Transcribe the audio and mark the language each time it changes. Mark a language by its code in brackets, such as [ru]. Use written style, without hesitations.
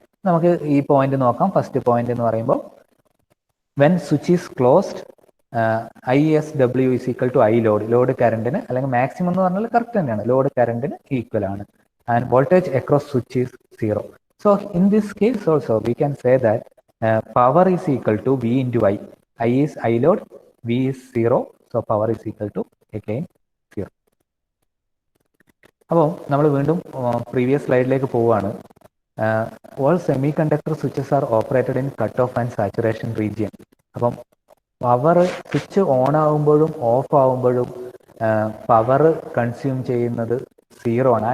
[ml] നമുക്ക് ഈ പോയിന്റ് നോക്കാം. ഫസ്റ്റ് പോയിന്റ് എന്ന് പറയുമ്പോൾ [en] When switch is closed ISW is equal to I load. [ml] Load കറണ്ടിന് അല്ലെങ്കിൽ മാക്സിമം എന്ന് പറഞ്ഞാൽ കറക്റ്റ് തന്നെയാണ്, ലോഡ് കറണ്ടിന് ഈക്വൽ ആണ്. [en] And voltage across switch is 0. So in this case also we can say that power is equal to V into I. I is I load, V is 0, so power is equal to again 0. [ml] അപ്പോൾ നമ്മൾ വീണ്ടും previous സ്ലൈഡിലേക്ക് പോവുകയാണ്. [en] All semiconductor switches are operated in cut off and saturation region. [ml] അപ്പം power switch on ആകുമ്പോഴും of ആകുമ്പോഴും power consume ചെയ്യുന്നത് 0 ആണ്.